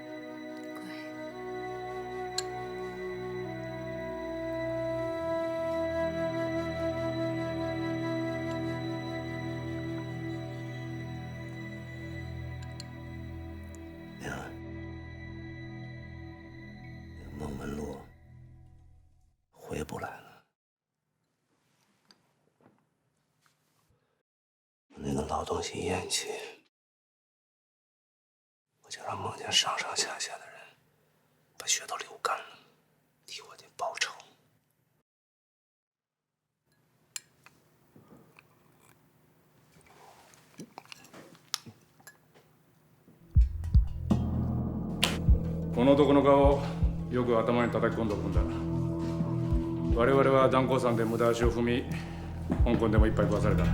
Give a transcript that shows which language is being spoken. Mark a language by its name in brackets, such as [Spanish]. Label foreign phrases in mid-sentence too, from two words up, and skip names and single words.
[Chinese] 娘，那个孟文璐回不来了。那个老东西咽气，我就让孟家上上下下的人把血都流干了，替我爹报仇。 [Japanese] この男の顔よく頭に叩き込んでおくんだ。我々は断交山で無駄足を踏み、香港でも一杯食わされた。